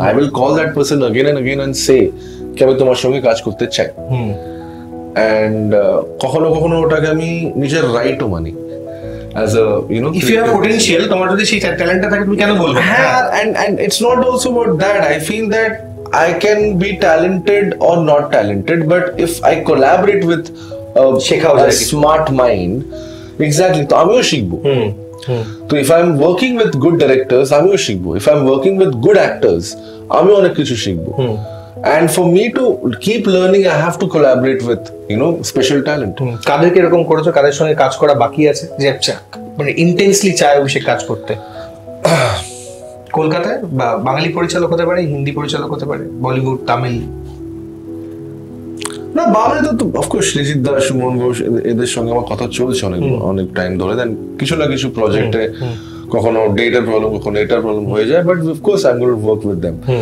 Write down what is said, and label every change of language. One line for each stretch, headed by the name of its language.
English: I will call that person again and again and say
Bangla: কি আমি তোমার সঙ্গে কাজ করতে চাই, and কখনো কখনো ওটাকে আমি নিজের রাইটও মানি।
English: As a if you have potential,
Bangla: তোমার যদি সেই ট্যালেন্টটা থাকে তুমি কেন বলবে?
English: হ্যাঁ, and it's not also about that. I feel that I can be talented or not talented, but if I collaborate with a smart mind, exactly,
Bangla: তো আমিও শিখবো।
English: তো if I'm working with good directors,
Bangla: আমিও শিখবো।
English: If I'm working with good actors,
Bangla: আমিও অনেক কিছু শিখবো।
English: And for me to keep learning, I have to collaborate with special talent.
Bangla: কাদেরকে এরকম করেছো, কাদের সঙ্গে কাজ করা বাকি আছে যে মানে ইন্টেন্সলি চায় অভিষেক কাজ করতে? কলকাতায় বা বাঙালি পরিচালক হতে পারে, হিন্দি পরিচালক হতে পারে, বলিউড, তামিল। না বাংলায় তো অফকোর্স সৃজিত দাস, সুমন ঘোষ এদের সঙ্গে আমার কথা চলছে অনেক টাইম ধরে, দেন কিছু না কিছু প্রজেক্টে কখনো ডেটের প্রবলেম, কখনো এটার প্রবলেম হয়ে যায়,
English: But of course I am going to work with them.